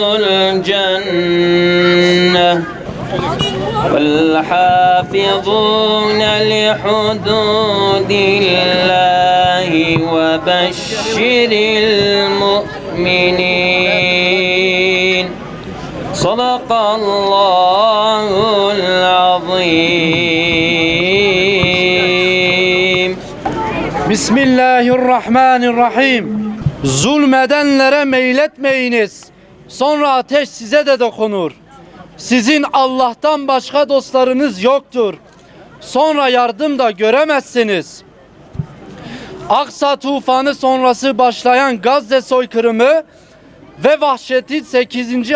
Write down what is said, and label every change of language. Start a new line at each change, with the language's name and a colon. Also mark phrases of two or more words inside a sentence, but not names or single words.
Arabic: الجنة والحافظون لحدود الله وبشر المؤمنين صدق الله العظيم. Bismillahirrahmanirrahim.
Turkish: Zulmedenlere meyletmeyiniz. Sonra ateş size de dokunur. Sizin Allah'tan başka dostlarınız yoktur. Sonra yardım da göremezsiniz. Aksa tufanı sonrası başlayan Gazze soykırımı ve vahşeti 8.